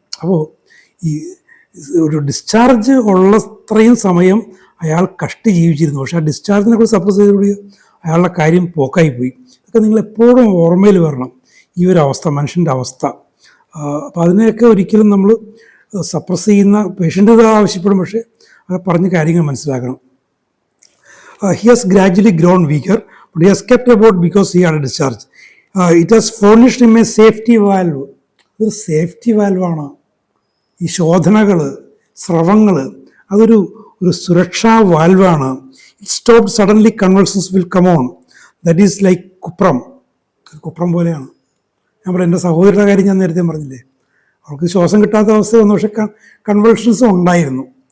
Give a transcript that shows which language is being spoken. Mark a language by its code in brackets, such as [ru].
[ml] അപ്പോൾ ഈ ഒരു ഡിസ്ചാർജ് ഉള്ളത്രയും സമയം അയാൾ കഷ്ടി ജീവിച്ചിരുന്നു. പക്ഷേ ആ ഡിസ്ചാർജിനെ കുറിച്ച് സപ്രസ് ചെയ്തുകൂടി അയാളുടെ കാര്യം പോക്കായിപ്പോയി. ഇതൊക്കെ നിങ്ങളെപ്പോഴും ഓർമ്മയിൽ വരണം, ഈ ഒരു അവസ്ഥ, മനുഷ്യൻ്റെ അവസ്ഥ. അപ്പോൾ അതിനെയൊക്കെ ഒരിക്കലും നമ്മൾ സപ്രസ് ചെയ്യുന്ന പേഷ്യൻ്റ് ഇത് ആവശ്യപ്പെടും, പക്ഷേ അത് പറഞ്ഞ് കാര്യങ്ങൾ മനസ്സിലാക്കണം. [en] He has gradually grown weaker, but he has kept about because he had a discharge. It has furnished him a safety valve. [ml] അതൊരു സേഫ്റ്റി വാൽവാണ്. ഈ ശോധനകൾ, സ്രവങ്ങൾ, അതൊരു സുരക്ഷാ വാൽവാണ്. [en] It stop suddenly convulsions will come on. That is like കുപ്രം പോലെയാണ്. [ml] ഞാൻ പറയാം, എൻ്റെ സഹോദരിയുടെ കാര്യം ഞാൻ നേരത്തെ പറഞ്ഞില്ലേ, അവർക്ക് ശ്വാസം കിട്ടാത്ത അവസ്ഥ വന്നു, പക്ഷെ കൺവൾഷൻസും ഉണ്ടായിരുന്നു.